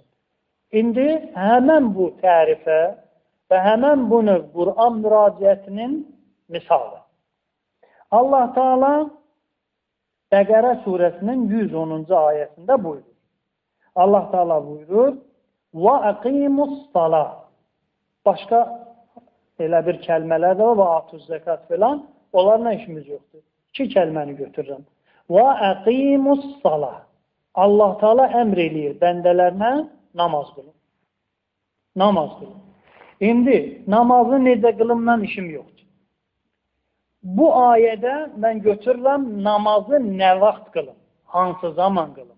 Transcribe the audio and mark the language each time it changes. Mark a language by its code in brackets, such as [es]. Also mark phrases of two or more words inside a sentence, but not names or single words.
[az] İndi həmən bu tərifə və həmən bu növ Qur'an müraciətinin misalı. Allah Teala Bəqərə surəsinin 110-cu ayəsində buyurur. Allah Teala buyurur, [ar] وَأَقِيمُ الصَّلَاةِ [az] Başqa elə bir kəlmələr də var, və [ar] آتوا الزكاة [az] filan, onlarla işimiz yoxdur. 2 kəlməni götürürəm. [ar] وَأَقِيمُ الصَّلَاةِ [az] Allah Teala əmr eləyir bəndələrinə namaz qılın. Namaz qılın. İndi namazı necə qılımdan işim yoxdur. Bu ayədə mən götürürəm namazı nə vaxt qılın, hansı zaman qılın.